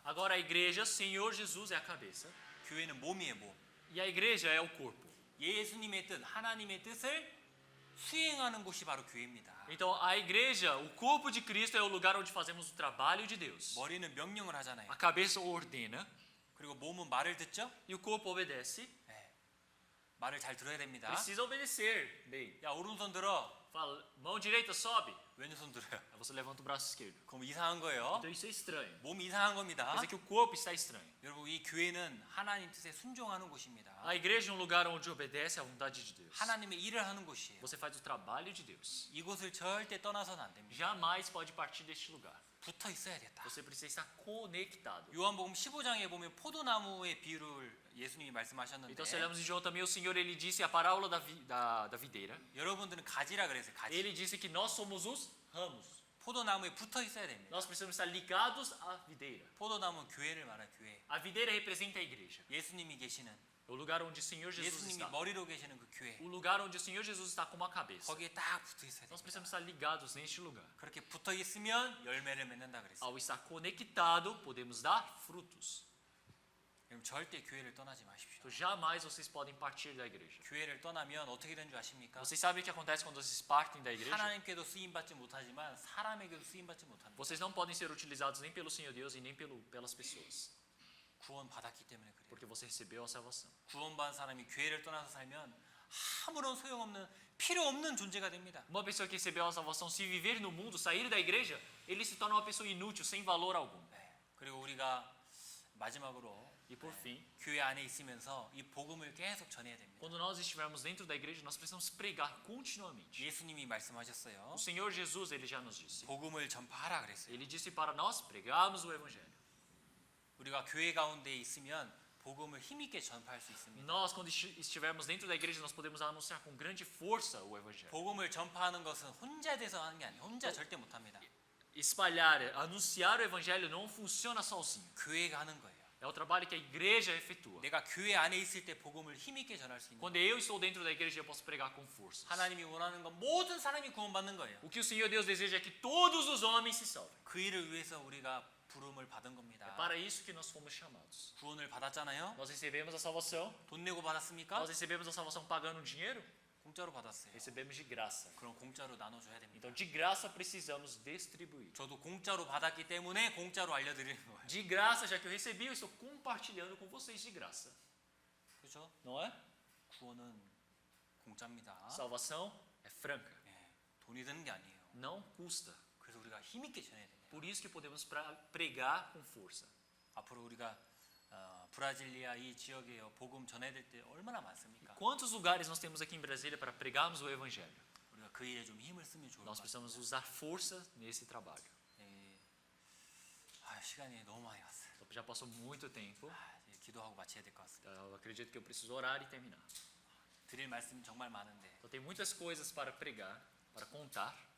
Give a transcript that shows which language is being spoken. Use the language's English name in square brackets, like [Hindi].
[Portuguese] Agora a igreja, Senhor Jesus é a cabeça. [Korean] 교회는 몸이에요, 몸. [Portuguese] E a igreja é o corpo. [Korean] 예수님의 뜻, 하나님의 뜻을 수행하는 곳이 바로 교회입니다. [Portuguese] Então a igreja, o corpo de Cristo é o lugar onde fazemos o trabalho de Deus. [Korean] 머리는 명령을 하잖아요. [Portuguese] A cabeça ordena. [Korean] 그리고 몸은 말을 듣죠? [Portuguese] E o corpo obedece. [Korean] 네. 말을 잘 들어야 됩니다. [Portuguese] Precisa obedecer bem. [Korean] 야, 오른손 들어. [Portuguese] Fala, mão direita sobe. [Korean] 왼손 들어요. [Portuguese] Aí você levanta o braço esquerdo. [Korean] 그럼 이상한 거예요. [Portuguese] Então isso é estranho. [Korean] 몸이 이상한 겁니다. [Portuguese] Quer dizer que o corpo está estranho. [Korean] 여러분, 이 교회는 하나님 뜻에 순종하는 곳입니다. [Portuguese] A igreja é um lugar onde obedece à vontade de Deus. [Korean] 하나님의 일을 하는 곳이에요. [Portuguese] Você faz o trabalho de Deus. [Korean] 이곳을 절대 떠나서는 안 됩니다. [Portuguese] Jamais pode partir deste lugar. [Korean] 붙어 있어야겠다. [Portuguese] Você precisa estar conectado. [Korean] 요한복음 15장에 보면 포도나무의 비유를 예수님이 말씀하셨는데 [Portuguese] Então, se olhamos em João também, o Senhor ele disse a parábola da videira. [Korean] 여러분들은 가지라 그랬어요. 가지. [Portuguese] Ele disse que nós somos os ramos. [Korean] 포도나무에 붙어 있어야 됩니다. [Portuguese] Nós precisamos estar ligados à videira. [Korean] 포도나무는 교회를 말하는 교회. [Portuguese] A videira representa a igreja. [Korean] 예수님이 계시는 [Portuguese] É o lugar onde o Senhor Jesus [Korean] 예수님이 [Portuguese] está. [Korean] 머리로 계시는 그 교회. [Portuguese] O lugar onde o Senhor Jesus está como a cabeça. [Korean] 거기에 딱 붙어 있어야 [Portuguese] Nós [Korean] 됩니다. [Portuguese] precisamos estar ligados neste lugar. [Korean] 그렇게 붙어 있으면 열매를 맺는다 그랬어요. [Portuguese] Ao estar conectado, podemos dar frutos. [Korean] 여러분 절대 교회를 떠나지 마십시오. [Portuguese] Então, jamais vocês podem partir da igreja. [Korean] 교회를 떠나면 어떻게 되는 줄 아십니까? [Portuguese] Vocês sabem o que acontece quando vocês partem da igreja? [Korean] 하나님께도 쓰임 받지 못하지만 사람에게도 쓰임 받지 못합니다. [Portuguese] Vocês não podem ser utilizados nem pelo Senhor Deus e nem pelas pessoas. [Korean] 구원 받았기 때문에 그래요. [Portuguese] Porque você recebeu a salvação. [Korean] 구원받은 사람이 교회를 떠나서 살면 아무런 소용없는 필요 없는 존재가 됩니다. [Portuguese] Uma pessoa que recebeu a salvação, se viver no mundo, sair da igreja, ele se torna uma pessoa inútil, sem valor algum. [Korean] 네. 그리고 우리가 마지막으로 [Portuguese] E por fim, [Korean] 교회 안에 있으면서 이 복음을 계속 전해야 됩니다. [Portuguese] quando nós estivermos dentro da igreja, nós precisamos pregar continuamente. [Korean] 예수님이 말씀하셨어요. [Portuguese] O Senhor Jesus, ele já nos disse. [Korean] 복음을 전파하라 그랬어요. [Portuguese] Ele disse para nós pregarmos o evangelho. [Korean] 우리가 교회 가운데 있으면 복음을 힘있게 전파할 수 있습니다. [Portuguese] Nós, quando estivermos dentro da igreja, nós podemos anunciar com grande força o evangelho. [Korean] 복음을 전파하는 것은 혼자 돼서 하는 게 아니에요. 혼자 절대 못 합니다. [Portuguese] Espalhar, anunciar o evangelho não funciona sozinho. [Korean] 교회가 하는 거예요. [Portuguese] É o trabalho que a igreja efetua. [Korean] 내가 교회 안에 있을 때 복음을 힘있게 전할 수 있는 [Portuguese] Quando eu estou dentro da igreja, eu posso pregar com força. [Korean] 하나님이 원하는 건 모든 사람이 구원받는 거예요. [Portuguese] O que o Senhor Deus deseja é que todos os homens se salvem. [Korean] 그 일을 위해서 우리가 부름을 받은 [Portuguese] É [Korean] 겁니다. [Portuguese] para isso que nós fomos chamados. [Korean] 구원을 받았잖아요. [Portuguese] Nós recebemos a salvação. [Korean] 돈 내고 받았습니까? [Portuguese] Nós recebemos a salvação pagando dinheiro. [Korean] 공짜로 받았어요. [Portuguese] Recebemos de graça. [Korean] 그럼 공짜로 나눠줘야 됩니다. [Portuguese] Então, de graça, precisamos distribuir. [Korean] 저도 공짜로 받았기 때문에 공짜로 알려드리는 거예요. [Portuguese] De graça, já que eu recebi, eu estou compartilhando com vocês de graça. [Korean] 그렇죠? [Portuguese] Não é? [Korean] 구원은 공짜입니다. [Portuguese] Salvação é franca. [Korean] 예, 돈이 드는 게 아니에요. [Portuguese] Não custa. [Korean] 그래서 우리가 힘있게 전해야 됩니다. [Portuguese] Por isso que podemos pregar com força. [Korean] 앞으로 우리가 브라질리아 이 지역에 복음 전해야 될 때 얼마나 많습니까? [Portuguese] Quantos lugares nós temos aqui em Brasília para pregarmos o evangelho? [Korean] 우리가 그 일에 좀 힘을 쓰면 좋을 것 [Portuguese] Nós [Korean] 같아요. [Portuguese] precisamos usar força nesse trabalho. [Korean] 예. 시간이 너무 많이 갔어요. [Portuguese] Já passou muito tempo. [Korean] 이제 기도하고 마쳐야 될 것 같습니다. [Portuguese] Eu acredito que eu preciso orar e terminar. [Korean] 드릴 말씀 정말 많은데 [Portuguese] Então, tem muitas coisas para pregar, para contar,